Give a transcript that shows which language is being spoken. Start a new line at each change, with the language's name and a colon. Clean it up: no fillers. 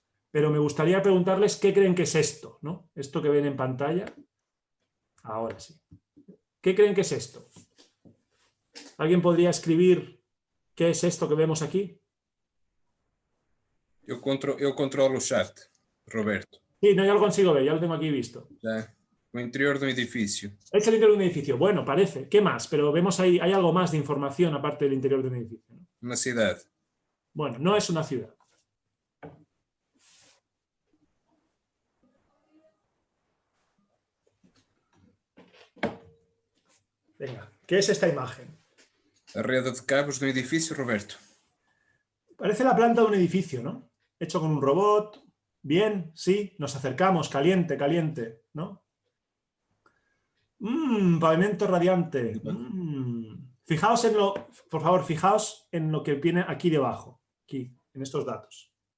Spanish: Pero me gustaría preguntarles qué creen que es esto, ¿no? Esto que ven en pantalla. Ahora sí. ¿Qué creen que es esto? ¿Alguien podría escribir qué es esto que vemos aquí?
Portuguese: Eu controlo o chat, Roberto.
Spanish: Sí, no, ya lo consigo ver, ya lo tengo aquí visto.
Portuguese: Já. O interior
Spanish: de un edificio. Es el interior de un edificio. Bueno, parece. ¿Qué más? Pero vemos ahí, hay algo más de información aparte del interior de un edificio, ¿no?
Portuguese: Uma cidade.
Spanish: Bueno, no es una ciudad. Venga, ¿qué es esta imagen?
Portuguese: A rede de cabos de um edifício, Roberto.
Spanish: Parece la planta de un edificio, ¿no? Hecho con un robot. Bien, sí, nos acercamos, caliente, caliente, ¿no? Pavimento radiante. Fijaos por favor, fijaos en lo que viene aquí debajo, aquí, en estos datos.